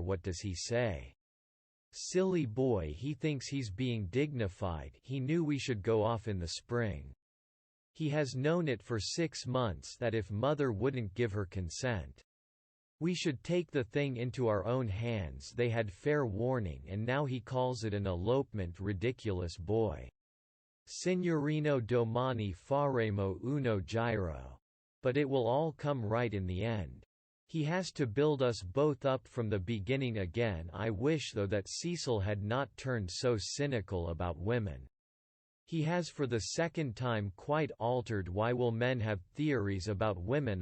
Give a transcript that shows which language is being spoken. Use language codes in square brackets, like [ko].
[en] What does he say? Silly boy, he thinks he's being dignified. He knew we should go off in the spring. He has known it for 6 months, that if mother wouldn't give her consent, we should take the thing into our own hands. They had fair warning, and now he calls it an elopement. Ridiculous boy. [it] Signorino domani faremo uno giro. [en] But it will all come right in the end. He has to build us both up from the beginning again. I wish, though, that Cecil had not turned so cynical about women. He has for the second time quite altered. Why will men have theories about women?